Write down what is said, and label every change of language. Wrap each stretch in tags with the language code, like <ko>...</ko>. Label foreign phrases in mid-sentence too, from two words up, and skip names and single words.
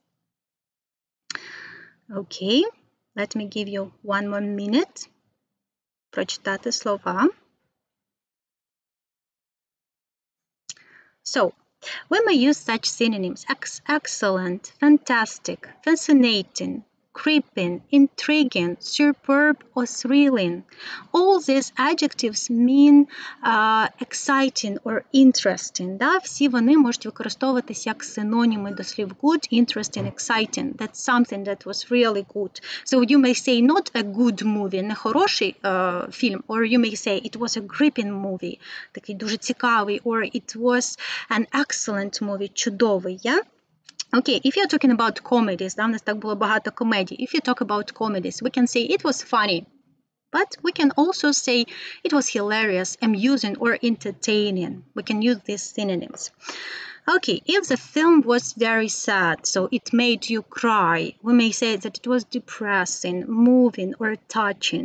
<en>Okay, let me give you one more minute.</en> <uk>Прочитати слова.</uk> <en>So, we may use such synonyms: excellent, fantastic, fascinating, creeping, intriguing, superb, or thrilling. All these adjectives mean exciting or interesting.</en> <uk>Да? Всі вони можуть використовуватися як синоніми до слів</uk> <en>good, interesting, exciting. That's something that was really good. So you may say not a good movie,</en> <uk>не хороший фільм,</uk> <en>or you may say it was a gripping movie,</en> <uk>такий дуже цікавий,</uk> <en>or it was an excellent movie, чудовий, yeah? Okay, if you're talking about comedies,</en> <uk>да, у нас так було багато комедій.</uk> <en>If you talk about comedies, we can say it was funny. But we can also say it was hilarious, amusing, or entertaining. We can use these synonyms. Okay, if the film was very sad, so it made you cry, we may say that it was depressing, moving, or touching.</en>